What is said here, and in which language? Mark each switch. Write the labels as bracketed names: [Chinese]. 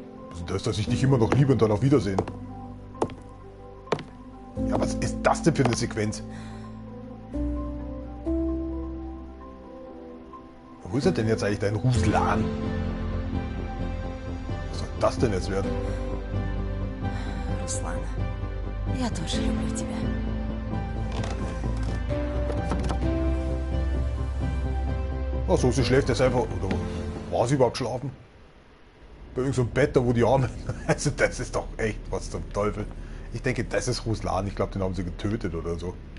[German] Was ist das, dass ich dich immer noch liebe und dann auf Wiedersehen? Ja, was ist das denn für eine Sequenz? Wo ist er denn jetzt eigentlich, dein Ruslan? Was soll das denn jetzt werden? [Russian] Руслан, я тоже люблю тебя. [German] Ach so, sie schläft jetzt einfach. Oder war sie überhaupt schlafen? Bei irgendeinem so Bett, da wo die Arme. Also, das ist doch echt was zum Teufel. Ich denke, das ist Ruslan. Ich glaube, den haben sie getötet oder so.